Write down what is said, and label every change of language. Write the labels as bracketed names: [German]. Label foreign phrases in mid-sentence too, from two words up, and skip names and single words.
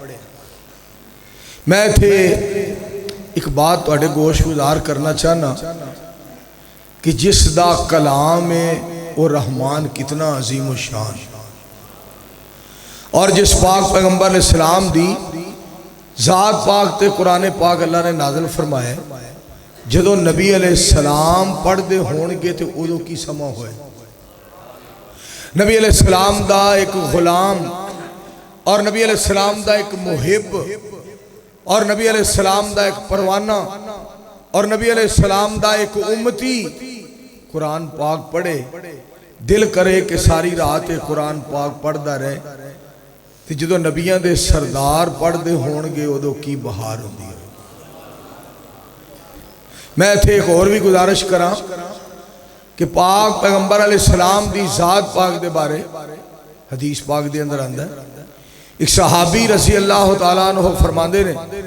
[Punjabi] میں تھے ایک بات توڑے گوش گزار کرنا چاہنا کہ جس دا کلام ہے وہ رحمان کتنا عظیم و شان اور جس پاک پیغمبر علیہ السلام دی ذات پاک تے قرآن پاک اللہ نے نازل فرمائے جدو نبی علیہ السلام پڑھ دے ہونگے تے اودو کی سما ہوئے نبی [Arabic] علیہ السلام [Punjabi] دا ایک غلام اور نبی [Arabic] علیہ السلام [Punjabi] دا ایک محب اور نبی [Arabic] علیہ السلام [Punjabi] دا ایک پروانہ اور نبی [Arabic] علیہ السلام [Punjabi] دا ایک امتی قرآن پاک پڑھے دل کرے کہ ساری رات قرآن پاک پڑھ دا رہے تے جدو نبیاں دے سردار پڑھ دے ہونگے اودو کی بہار ہوندی ہے میں تھے ایک اور بھی گزارش کرا کہ پاک پیغمبر [Arabic] علیہ السلام [Punjabi] دی ذات پاک دے بارے حدیث پاک دے اندر آندہ ہے ایک صحابی [Arabic] رضی اللہ تعالیٰ عنہ [Punjabi] فرماندے نے